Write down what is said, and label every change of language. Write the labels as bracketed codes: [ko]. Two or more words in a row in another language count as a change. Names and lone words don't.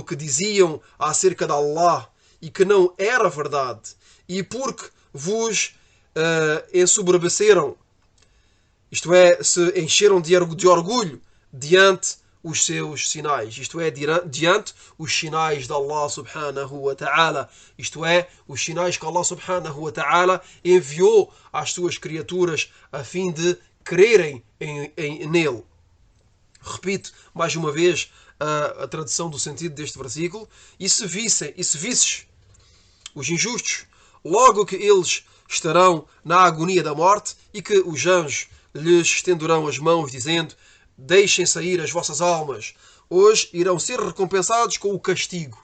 [pt] que diziam acerca de Allah e que não era verdade, e porque vos ensoberbeceram, isto é, se encheram de orgulho diante os seus sinais, isto é, diante os sinais de Allah [ar] سبحانه وتعالى, [pt] isto é, os sinais que Allah [ar] سبحانه وتعالى [pt] enviou às suas criaturas a fim de crerem nele. Repito mais uma vez a tradução do sentido deste versículo: e se visses os injustos, logo que eles estarão na agonia da morte e que os anjos lhes estenderão as mãos, dizendo: deixem sair as vossas almas, hoje irão ser recompensados com o castigo.